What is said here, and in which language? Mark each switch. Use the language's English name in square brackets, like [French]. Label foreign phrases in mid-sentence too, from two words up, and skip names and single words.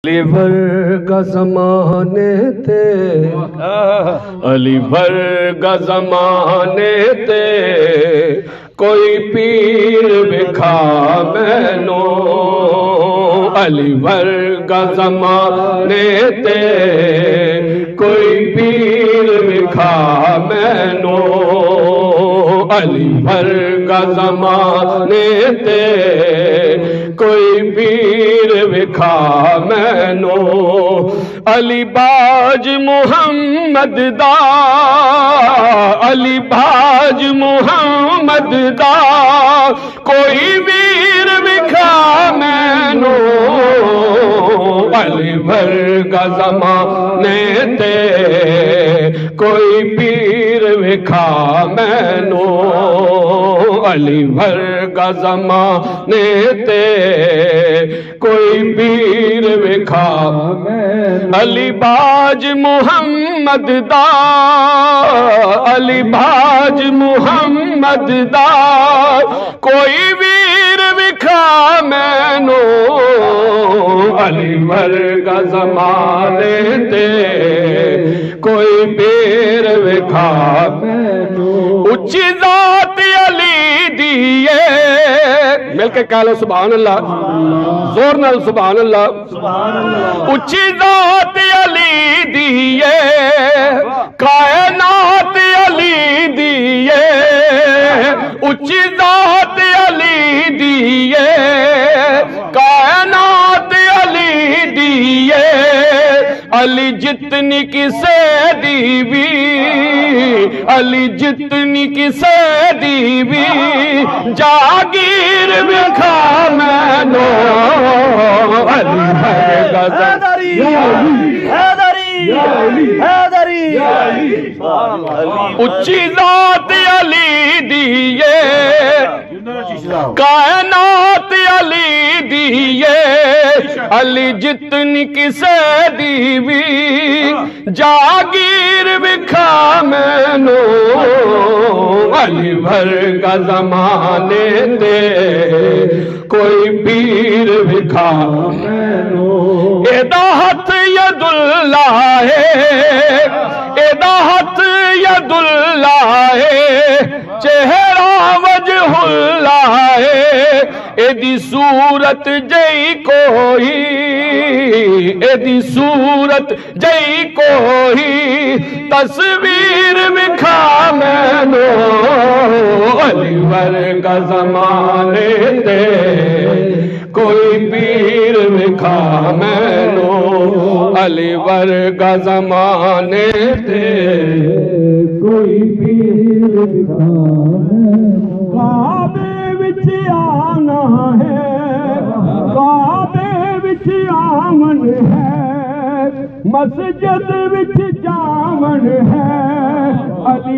[Punjabi] علی ورگا زمانے تے علی ورگا زمانے تے کوئی پیر بکھا مینو علی ورگا زمانے تے کوئی پیر بکھا مینو علی ورگا زمانے تے کوئی پیر بکھا مینو علی باج محمد دا علی باج محمد دا کوئی ویر بکھا مینو علی ورگا زمانے تے کوئی پیر بکھا مینو علی ورگا زمانے تے کوئی پیر بکھا علی باج محمد دا علی باج محمد دا کوئی ویر بکھا مینو علی ورگا زمانے تے کوئی پیر بکھا مینو اچھی ذات علی دیئے مل کے کہہ لو [Arabic] سبحان اللہ [Punjabi] زور نال [Arabic] سبحان اللہ [Punjabi] اچھی ذات علی دیئے کائنات علی دیئے اچھی ذات علی دیئے کائنات علی دیئے علی جتنی کسے دیوی علی جتنی کسے دیوی جاگیر بکھا مینو علی ورگا حیدری حیدری اچھی ذات علی دیئے کائنات علی دیئے علی جتنی کسے دیوی جاگیر بکھا مینو علی ورگا زمانے تے کوئی پیر بکھا مینو ایدہ ہتھ [Arabic] ید اللہ [Punjabi] ہے ایدہ ہتھ [Arabic] ید اللہ [Punjabi] ہے چہرہ [Arabic] وجہ اللہ [Punjabi] ہے ایدی صورت جئی کوئی ایدی صورت جئی کوئی تصویر بکھا مینو علی ورگا زمانے تے کوئی پیر بکھا مینو علی ورگا زمانے تے کوئی پیر بکھا مینو کعبے وچ آنا ہے کعبے وچ آمن ہے مسجد وچ جاون ہے علی